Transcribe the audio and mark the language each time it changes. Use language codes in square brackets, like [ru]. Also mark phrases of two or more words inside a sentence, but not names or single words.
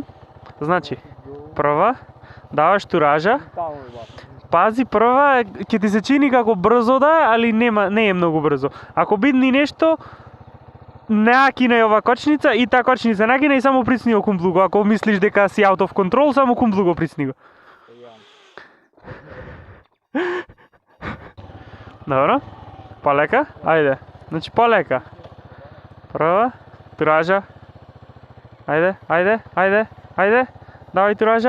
[mk] Значи, прва, даваш туража. Пази, прва ќе ти се чини како брзо да е, али не е многу брзо. Ако бидни нешто, накина е ова кочница и таа кочница накина и само присни го кумплуго. Ако мислиш дека си [en] out of control, [mk] само кумплуго присни го. Добро, полека, ајде. Значи полека. Прва, туража. Ајде. Давај туража.